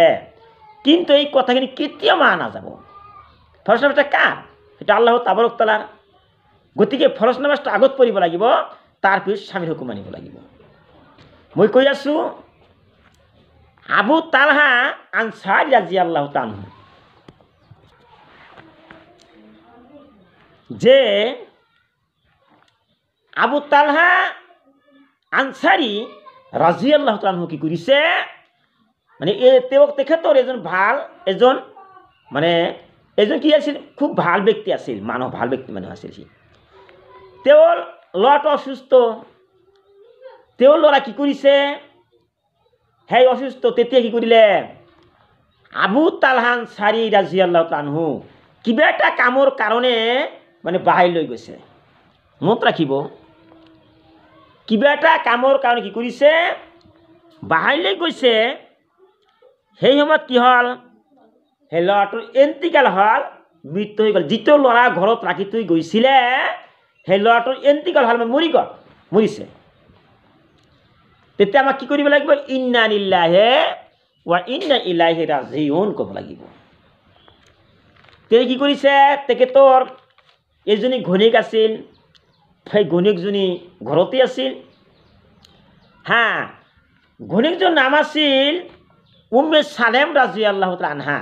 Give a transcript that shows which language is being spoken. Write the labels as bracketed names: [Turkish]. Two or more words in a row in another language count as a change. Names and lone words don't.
[Assamese] কিন্তু এই কথাখিনি কেতিয়াও মানা নাযাব। ফৰজ নামাজটা কাৰ? এটা আল্লাহ তাবাৰক তাআলাৰ। গতিকে ফৰজ নামাজটো আগত পঢ়িব লাগিব, তাৰপিছত স্বামীৰ হুকুম মানিব লাগিব। মই কৈ আছোঁ, আবু তালহা আনসাৰী [Arabic] رضي الله تعالى عنه, [Assamese] যে আবু তালহা আনসাৰী [Arabic] رضي الله تعالى عنه [Assamese] কি কৰিছে, মানে তেখেতৰ এজন কি আছিল, খুব ভাল ব্যক্তি আছিল, ভাল ব্যক্তি মানুহ আছিল সি। তেওঁৰ ল'ৰাটো অসুস্থ। তেওঁৰ ল'ৰা কি কৰিছে, সেই অসুস্থ, তেতিয়া কি কৰিলে, আবু তালহা আনসাৰী [Arabic] رضي الله تعالى عنه [Assamese] কিবা এটা কামৰ কাৰণে মানে বাহিৰ লৈ গৈছে। মনত ৰাখিব, কিবা এটা কামৰ কাৰণে কি কৰিছে, বাহিৰলৈ গৈছে। সেই সময়ত কি হ'ল, সেই ল'ৰাটোৰ এণ্টিকাল হ'ল, মৃত্যু হৈ গ'ল। যিটো ল'ৰা ঘৰত ৰাখি থৈ গৈছিলে, সেই ল'ৰাটোৰ এণ্টিকাল হ'ল, মৰিছে। তেতিয়া আমাক কি কৰিব লাগিব, [Arabic] إنا لله وإنا إليه راجعون [Assamese] ক'ব লাগিব। তেওঁ কি কৰিছে, তেখেতৰ এজনী ঘৈণীয়েক আছিল, সেই ঘৈণীয়েকজনী ঘৰতে আছিল। ঘৈণীয়েকজনীৰ নাম আছিল উম্মে সালেম [Arabic] رضي الله تعالى عنها.